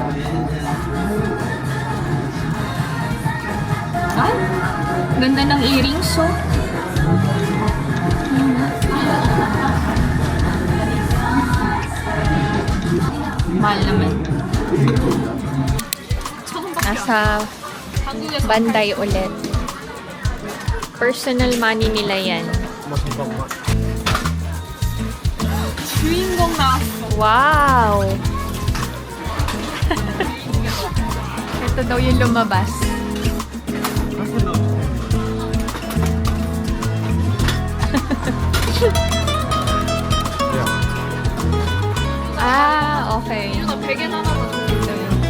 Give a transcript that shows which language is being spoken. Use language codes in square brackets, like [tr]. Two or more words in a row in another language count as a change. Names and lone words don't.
[tl] Ganda ng earrings, Mahal naman. Nasa Bandai ulit. [en] Personal money [tl] nila yan. [ko] 주인공 나왔어. [tl] Wow! Ito daw yung lumabas. Okay. [ko] 이거 베개 하나만 줬어요.